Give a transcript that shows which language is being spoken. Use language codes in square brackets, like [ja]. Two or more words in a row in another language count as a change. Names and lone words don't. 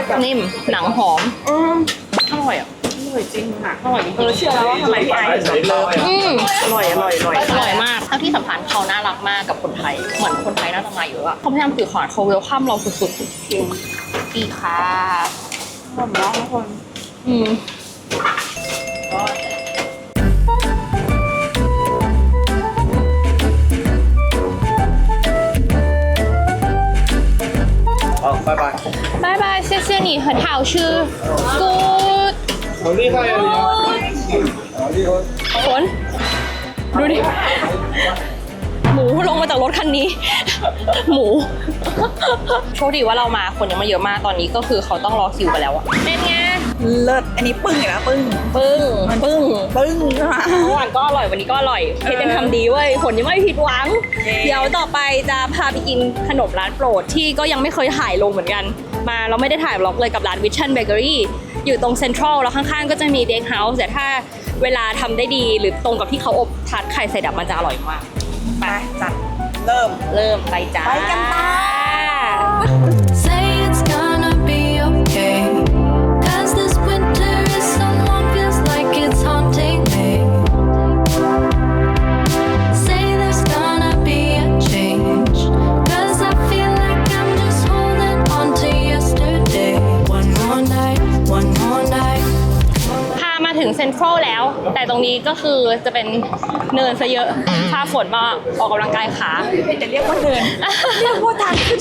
[th] นิ่มหนังหอมอร่อยอ่ะ อร่อยจริงอ่ะอร่อยจริงเชื่อแล้วว่าทำไมพี่ไอถึงแบบเลิฟอร่อย อร่อยมากแล้วที่สำคัญเขาน่ารักมากกับคนไทยเหมือนคนไทยน่าจะมาเยอะอะเขาพยายามสื่อสารเขาเวลคัมเราสุดๆดีค่ะ หอมน้องทุกคน [zh] 拜拜。拜拜，谢谢你，很好吃，good。好厉害呀、你！ [th] ฝนดูดิ หมูลงมาจากรถคันนี้ หมู โชคดีว่าเรามาคนยังไม่เยอะมากตอนนี้ก็คือเขาต้องรอคิวกันแล้วอะเป็นไง เลิศอันนี้ปึ้งอีกแล้วปึ้ง ปึ้งปึ้ง ปึ้งใช่ไหม เมื่อวานก็อร่อยวันนี้ก็อร่อยเพชรยังทำดีเว้ยผลยังไม่ผิดหวัง เดี๋ยวต่อไปจะพาไปกินขนมร้านโปรดที่ก็ยังไม่เคยถ่ายลงเหมือนกัน มาเราไม่ได้ถ่ายบล็อกเลยกับร้าน Vision Bakery อยู่ตรงเซ็นทรัลแล้วข้างๆก็จะมีเด็กเฮาส์แต่ถ้าเวลาทำได้ดีหรือตรงกับที่เขาอบทาร์ตไข่ใส่ดับมันจะอร่อยมาก ไปจัดเริ่ม ไปจ้า ไปกันต่อ [en] Say it's gonna be okay. 'Cause this winter is so long, feels like it's haunting me. Say there's gonna be a change. 'Cause I feel like I'm just holding on to yesterday. One more night, one more night. [th] พามาถึงเซ็นทรัลแล้ว แต่ตรงนี้ก็คือจะเป็นเนินซะเยอะพาฝนมาออกกำลังกายขา จะเรียกว่าเดิน เรียกว่าทางขึ้น